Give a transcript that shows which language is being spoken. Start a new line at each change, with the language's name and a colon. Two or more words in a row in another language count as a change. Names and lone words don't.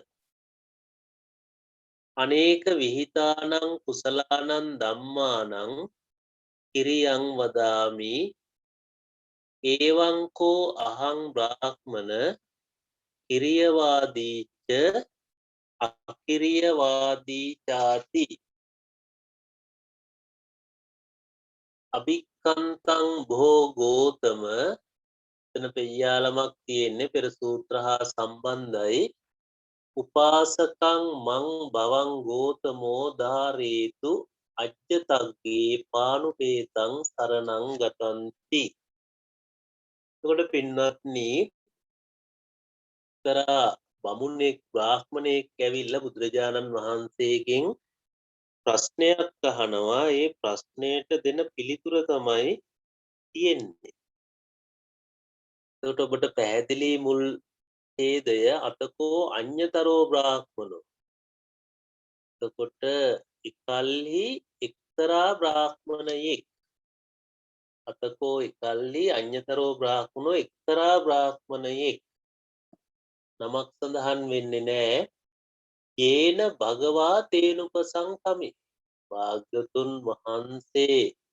Pali: අනේක විහිතානං කුසලානං ධම්මානං කිරියං වදාමි ඒවංකෝ අහං බ්‍රාහ්මන කිරියවාදීච අකිරියවාදී චාති අභික්කන්තං භෝ ගෝතම
Sinhala: එතන පෙය්‍යාලමක් තියෙන්නේ පෙර සූත්‍ර හා සම්බන්ධයි
Pali: උපාසකං මං භවං ගෝතමෝ ධාරේතු අජ්ජතග්ගේ පානුපේතං සරණං ගතන්ති
Sinhala: එතකොට පින්වත්නි කරා බමුණෙක් බ්‍රාහ්මණයෙක් ඇවිල්ලා බුදුරජාණන් වහන්සේගෙන් ප්‍රශ්නයක් අහනවා ඒ ප්‍රශ්නයට දෙන පිළිතුර තමයි තියෙන්නේ එතකොට ඔබට පැහැදිලි මුල් ඡේදය
Pali: අතකෝ අඤ්‍යතරෝ
Sinhala: බ්‍රාහ්මනෝ එතකොට එකල්හි එක්තරා බ්‍රාහ්මණයෙක් අතකෝ එකල්හි
Pali: අඤ්‍යතරෝ බ්‍රාහ්මනෝ
Sinhala: එක්තරා බ්‍රාහ්මණයෙක් නමක් සඳහන් වෙන්නේ නැහැ
Pali: යේන භගවා තේනුපසංකමි
Sinhala: භාග්‍යතුන් වහන්සේ